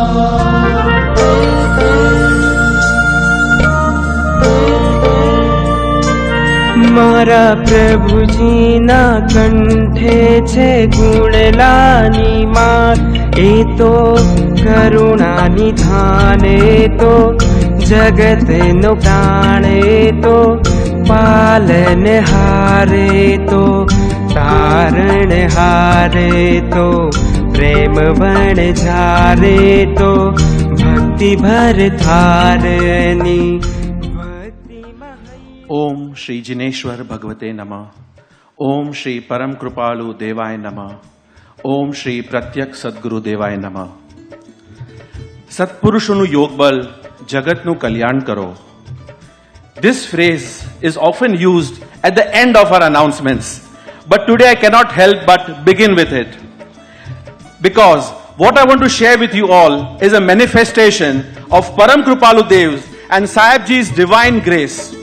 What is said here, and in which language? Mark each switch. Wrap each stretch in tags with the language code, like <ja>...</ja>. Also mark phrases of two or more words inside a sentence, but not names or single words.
<gu>મારા પ્રભુજીના કંઠે છે ગુણલાની માત એ તો કરુણાની ધાન એ તો જગતનો પ્રાણ એ તો પાલનહારે તો તારણહારે તો પ્રેમ વણઝારે તો ભક્તિ ભર ધારની</gu> <sa>ओम श्री जिनेश्वर भगवते नमः। ओम श्री परम कृपालु देवाय नमः। ओम श्री प्रत्यक्ष सद्गुरु देवाय नमः।</sa> <gu>સત્પુરુષો યોગ બળ જગતનું કલ્યાણ કરો.</gu> <en>This phrase is often used at the end of our announcements, but today I cannot help but begin with it, because what I want to share with you all is a manifestation of Param Kripalu Dev's and Sahibji's divine grace.</en>